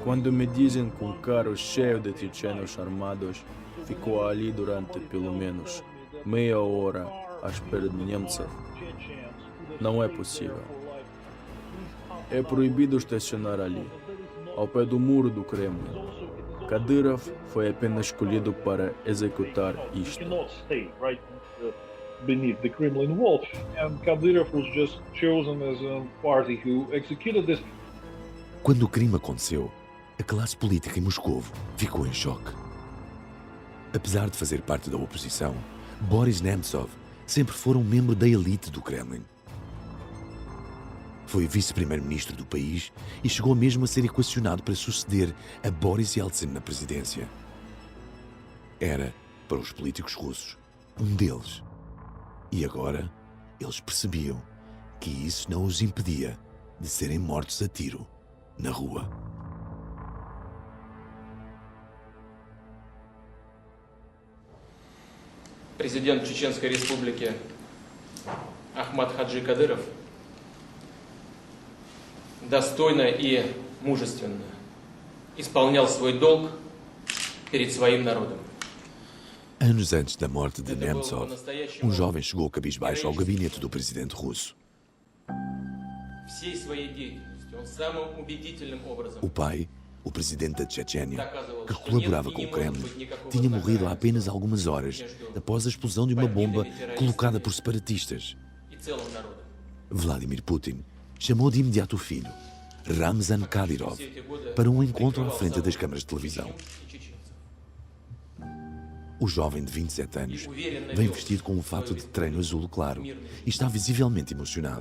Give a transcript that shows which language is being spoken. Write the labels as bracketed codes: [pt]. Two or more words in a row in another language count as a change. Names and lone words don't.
[pt] Quando me dizem que um carro cheio de chechenos armados ficou ali durante pelo menos meia hora à espera de Nemtsov, não é possível. É proibido estacionar ali, ao pé do muro do Kremlin. Kadyrov foi apenas escolhido para executar isto. [en] Beneath the Kremlin wall, and Kadyrov was just chosen as a party who executed this. [pt] Quando o crime aconteceu, a classe política em Moscou ficou em choque. Apesar de fazer parte da oposição, Boris Nemtsov sempre foi um membro da elite do Kremlin. Foi vice-primeiro-ministro do país e chegou mesmo a ser equacionado para suceder a Boris Yeltsin na presidência. Era, para os políticos russos, um deles. E agora, eles percebiam que isso não os impedia de serem mortos a tiro na rua. [ru] Президент Чеченской Республики Ахмад Хаджи Кадыров достойно и мужественно исполнял свой долг перед своим народом. [pt] Anos antes da morte de Nemtsov, um jovem chegou cabisbaixo ao gabinete do presidente russo. [ru] Всей своей деятельностью он самым убедительным образом [pt] O pai, o presidente da Chechênia, que colaborava com o Kremlin, tinha morrido há apenas algumas horas após a explosão de uma bomba colocada por separatistas. [ru] и целым народом. [pt] Vladimir Putin chamou de imediato o filho, Ramzan Kadyrov, para um encontro à frente das câmaras de televisão. O jovem de 27 anos vem vestido com um fato de treino azul claro e está visivelmente emocionado.